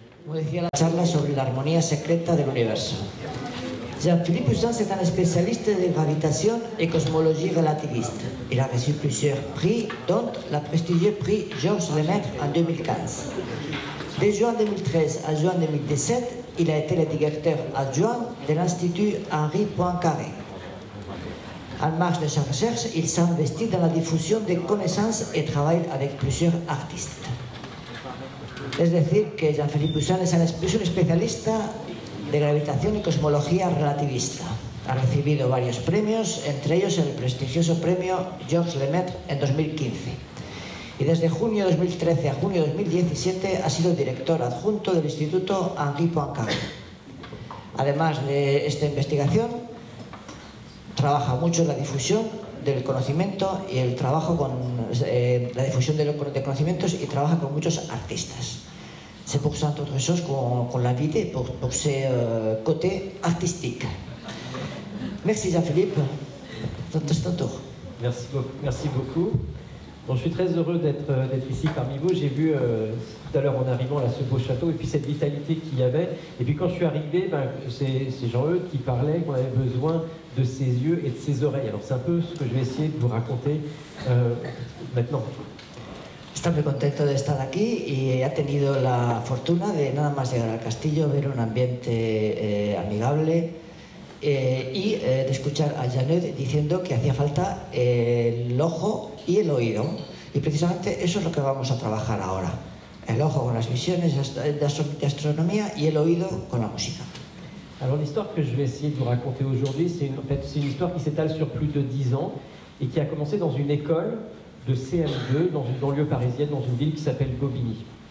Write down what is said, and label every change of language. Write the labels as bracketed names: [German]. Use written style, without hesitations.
[Spanish] Como decía la charla sobre la armonía secreta del universo. [French] Jean-Philippe Poussin, c'est un spécialiste de gravitation et cosmologie relativiste. Il a reçu plusieurs prix, dont le prestigieux prix Georges Lemaître en 2015. De juin 2013 à juin 2017, il a été le directeur adjoint de l'Institut Henri Poincaré. En marge de sa recherche, il s'est investi dans la diffusion des connaissances et travaille avec plusieurs artistes. [Spanish] Es decir, que Jean-Philippe Poussin es un especialista de gravitación y cosmología relativista. Ha recibido varios premios, entre ellos el prestigioso premio Georges Lemaître en 2015. Y desde junio de 2013 a junio de 2017 ha sido director adjunto del Instituto Henri Poincaré. Además de esta investigación, trabaja mucho en la difusión del conocimiento y el trabajo con la difusión de conocimientos y trabaja con muchos artistas. [French] C'est pour ça, entre autres choses, qu'on l'invite pour ses côtés artistiques. Merci Jean-Philippe. C'est ton tour. Merci beaucoup. Bon, je suis très heureux d'être ici parmi vous. J'ai vu tout à l'heure en arrivant là, ce beau château et puis cette vitalité qu'il y avait. Et puis quand je suis arrivé, c'est Jean-Eudes qui parlait qu'on avait besoin de ses yeux et de ses oreilles. Alors c'est un peu ce que je vais essayer de vous raconter maintenant. [Spanish] Está muy contento de estar aquí y ha tenido la fortuna de nada más llegar al castillo, ver un ambiente amigable y de escuchar a Jean-Eudes diciendo que hacía falta el ojo y el oído. Y precisamente eso es lo que vamos a trabajar ahora. El ojo con las visiones de astronomía y el oído con la música. [French] Alors l'histoire que je vais essayer de vous raconter aujourd'hui, c'est une histoire qui s'étale sur plus de 10 ans et qui a commencé dans une école de CM2 dans une banlieue parisienne, dans une ville qui s'appelle Bobigny.